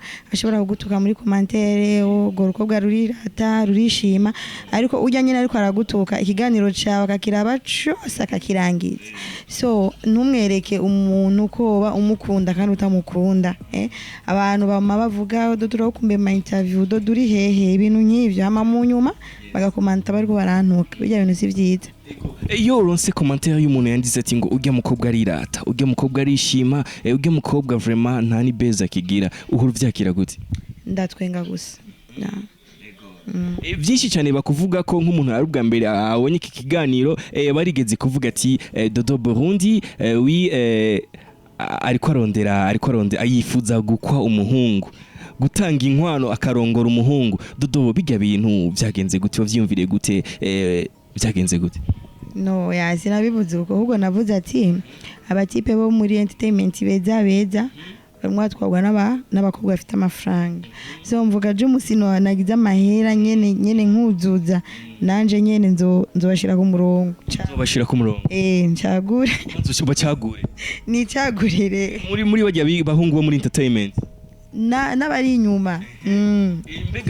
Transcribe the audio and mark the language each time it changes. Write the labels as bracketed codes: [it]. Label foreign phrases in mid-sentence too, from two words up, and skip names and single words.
[rn] ashobora kugutuka muri commentaire uruko bwa rurirata rurishima ariko ujya nyine ariko aragutuka ikiganiro cyawe akakiraba cyose akakirangiza so ntumwereke umuntu koba umukunda kandi utamukunda abantu bama bavuga Dodo kumbe ma interview Dodo uri hehe ibintu nk'ivyo hama mu nyuma bagakomanta bariko barantuka bijya bintu si vyiza iyo uronse commentaire y'umuntu yandize ati ngo ujya mukobwa arirata ujya mukobwa arishima ujya mukobwa vraiment nta ni beza kigira uhuru vyakira gute ndatwenga gusa byinshi cyane bakuvuga ko nk'umuntu ari ubwa mbere abonye iki kiganiro barigeze kuvuga ati Dodo Burundi ariko arondera yifuza gukwa umuhungu gutanga inkwano akarongora umuhungu Dodo bijya bintu byagenze gute wavyumvire gute byagenze gute no sinabivuze uko ahubwo navuze ati abatipe bo muri entertainment beza bamwe twagwa n'abakobwa bafite amafaranga so mvuga je umusino nagize amahera nyene nkuzuza nanje nyene nzobashira ku murongo nzobashira ku murongo ncagure nzobacagure ni cagurire muri bajya bahungu bo muri entertainment n'abari inyuma mbega